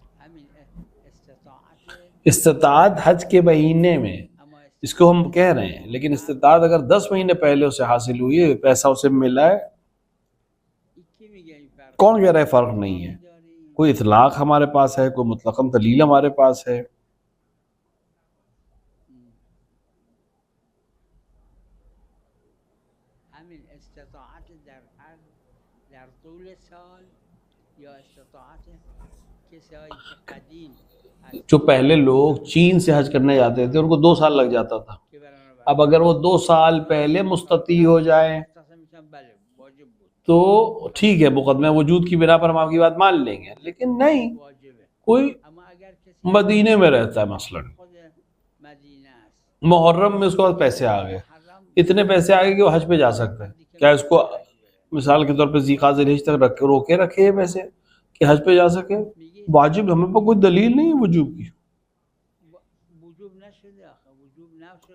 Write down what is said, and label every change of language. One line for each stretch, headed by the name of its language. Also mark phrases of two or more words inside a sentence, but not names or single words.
Persian: همین استطاعت
Urdu: استطاعت حج کے مہینے میں
Persian: اما
Urdu: اس کو ہم کہہ رہے ہیں، لیکن استطاعت اگر 10 مہینے پہلے اسے حاصل ہوئی ہے، پیسہ اسے ملا ہے،
Persian: کی میگه این فرق
Urdu: کون کہہ رہا ہے فرق نہیں ہے؟
Persian: داریم
Urdu: کوئی اطلاق ہمارے پاس ہے، کوئی مطلقاً دلیل ہمارے پاس ہے؟
Persian: همین استطاعت در طول سال یا استطاعت کسایی که قدیم از
Urdu: جو پہلے لوگ چین سے حج کرنے جاتے تھے ان کو 2 سال لگ جاتا تھا،
Persian: که برای
Urdu: اب اگر وہ 2 سال پہلے مستطیع ہو جائیں
Persian: مختصر میشن بله واجب بود
Urdu: تو ٹھیک ہے، مقدمہ وجود کی بنا پر ہم آپ کی بات مان لیں گے، لیکن نہیں،
Persian: واجبه
Urdu: کوئی
Persian: اما اگر کسی
Urdu: مدینے میں رہتا ہے مثلا
Persian: خود مدینه است
Urdu: محرم میں اس کے پاس پیسے آ گئے،
Persian: محرم
Urdu: اتنے پیسے آ گئے کہ وہ حج پہ جا سکتا ہے، کیا اس کو مثال کے طور پہ ذی ذی الحج تک روکے رکھے یہ پیسے کہ حج پہ جا سکے؟
Persian: میگه
Urdu: واجب ہمیں پہ کوئی دلیل نہیں ہے وجوب کی،
Persian: وجوب نشده آخه وجوب نشده